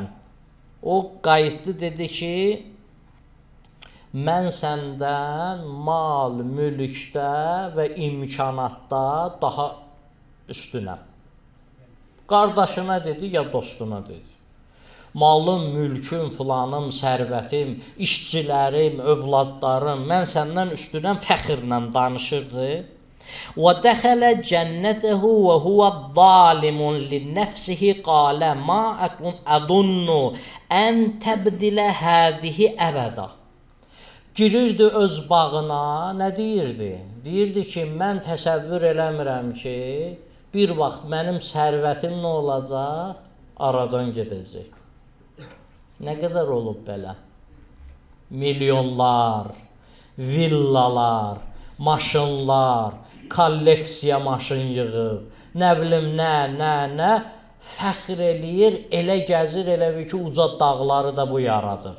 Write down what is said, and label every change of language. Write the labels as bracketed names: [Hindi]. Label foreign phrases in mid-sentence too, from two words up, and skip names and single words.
[Azerbaijani] O qayıtdı, dedi ki, mən səndən mal, mülkdə və imkanatda daha üstünəm. Qardaşına dedi, ya dostuna dedi. Malım, mülküm, filanım, sərvətim, işçilərim, övladlarım, mən səndən üstünəm, fəxrlə danışırdı. [Arabic] وَدَخَلَ جَنَّتَهُ وَهُوَ ظَالِمٌ لِنَفْسِهِ قَالَ مَا أَظُنُّ أَنْ تَبْدِلَ هَذِهِ أَبَدًا. [Azerbaijani] Girirdi öz bağına, nə deyirdi? Deyirdi ki, mən təsəvvür eləmirəm ki, bir vaxt mənim sərvətim nə olacaq? Aradan gedəcək. Nə qədər olub belə? Milyonlar, villalar, maşınlar, kolleksiya maşın yığıb, nə bilim nə, fəxr eləyir, elə gəzir, elə bir ki, uca dağları da bu yaradıb.